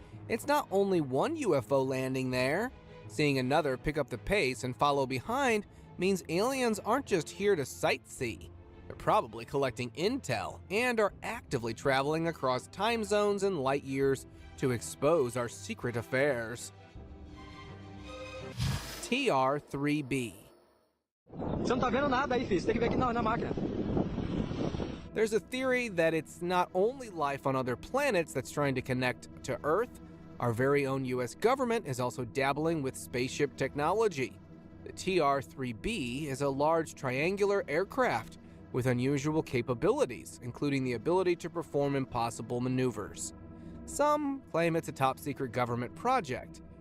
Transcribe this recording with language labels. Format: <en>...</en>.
<en>It's not only one UFO landing there. Seeing another pick up the pace and follow behind means aliens aren't just here to sightsee. They're probably collecting intel and are actively traveling across time zones and light years to expose our secret affairs. TR-3B.</en> <pt>Você não tá vendo nada aí, filho. Você tem que ver aqui na máquina.</pt> <en>There's a theory that it's not only life on other planets that's trying to connect to Earth. Our very own US government is also dabbling with spaceship technology. The TR-3B is a large triangular aircraft with unusual capabilities, including the ability to perform impossible maneuvers. Some claim it's a top-secret government project.</en>